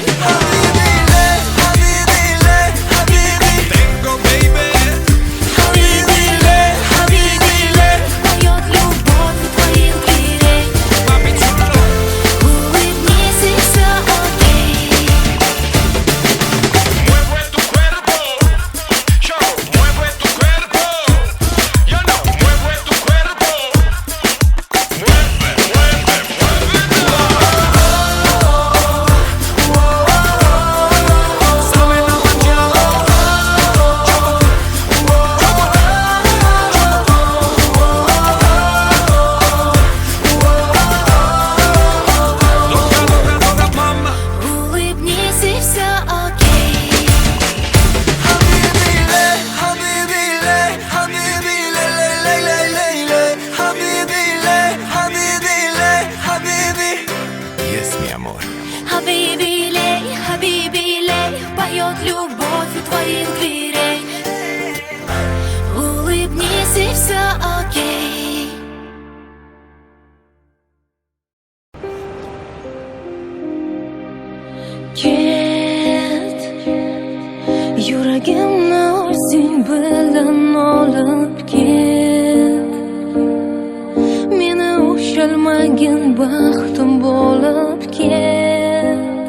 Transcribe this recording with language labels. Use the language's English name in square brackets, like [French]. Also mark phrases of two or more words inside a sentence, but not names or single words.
[Arabic] حبيبي ليه، حبيبي. [Spanish] Tengo, baby. [Arabic] حبيبي ليه, [Russian] поет любовь у твоих дверей. [Spanish] Papi chulo. [Russian] Улыбнись и все окей. [Spanish] Mueve tu cuerpo. Yo, mueve tu cuerpo. Yo no, mueve tu cuerpo. Mueve. Sabe la mañana. Dога, mama. [Russian] Улыбнись и все окей. [Arabic] حبيبي ليه، ليه، ليه. حبيبي ليه, habibi. [English] Yes, [Spanish] mi amor. [Arabic] حبيبي ليه, [Russian] поет любовь у твоих дверей. Улыбнись и все окей. [Uzbek] Ket, yuragimni o'zing bilan olib ket. Meni ushalmagin baxtim bo'lib ket.